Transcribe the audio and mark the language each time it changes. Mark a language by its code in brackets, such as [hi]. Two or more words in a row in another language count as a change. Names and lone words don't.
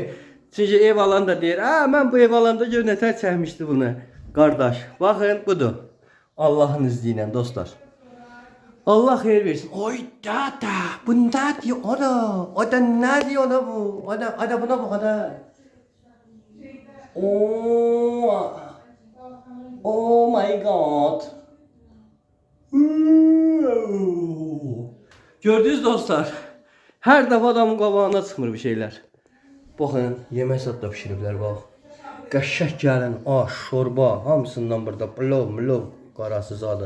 [az] Çünki ev alan da deyir, mən bu ev alanda gör nətər çəkmişdi bunu. Qardaş, baxın budur. Allahın izni ilə dostlar. Allah xeyir versin. Oy dada, bu nə diyor ona? O da nə diyor ona bu? O da buna bax ada. [en] Oh my god. [az] Gördünüz dostlar. Hər dəfə adamın qabağına çıxmır bir şeylər. Baxın, yemək satda pişiriblər bax. Qəşəng gəlin, aş, şorba, hamısından burada plov, qarasız adı.